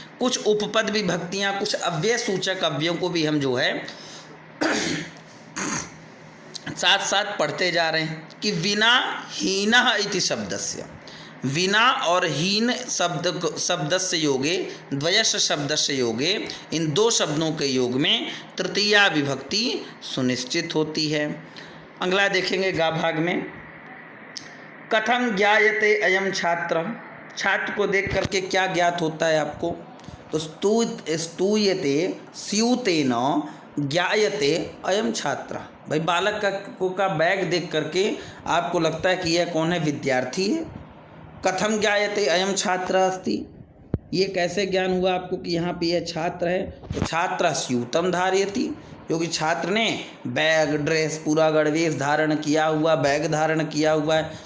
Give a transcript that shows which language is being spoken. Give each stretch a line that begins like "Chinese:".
Hindi: कुछ उपपद विभक्तियाँ, कुछ अव्यय सूचक अव्ययों को भी हम जो है साथ साथ पढ़ते जा रहे हैं कि
Sanskrit: विना हीनः इति शब्दस्य,
Hindi: विना और हीन शब्दस्य योगे,
Sanskrit: द्वयस्य शब्दस्य योगे,
Hindi: इन दो शब्दों के योग में तृतीया विभक्ति सुनिश्चित होती है। अगला देखेंगे गा भाग में,
Sanskrit: कथम ज्ञायते अयम छात्र।
Hindi: छात्र को देख करके क्या ज्ञात होता है आपको?
Sanskrit: तो स्तूयते स्यूतेन ज्ञायते अयम छात्र।
Hindi: भाई बालक का बैग देख करके आपको लगता है कि यह कौन है? विद्यार्थी है।
Sanskrit: कथम ज्ञायते अयम छात्र अस्ति,
Hindi: ये कैसे ज्ञान हुआ आपको कि यहाँ पे यह छात्र है? तो
Sanskrit: छात्र स्यूतम धारयति,
Hindi: क्योंकि छात्र ने बैग, ड्रेस, पूरा गणवेश धारण किया हुआ, बैग धारण किया हुआ है।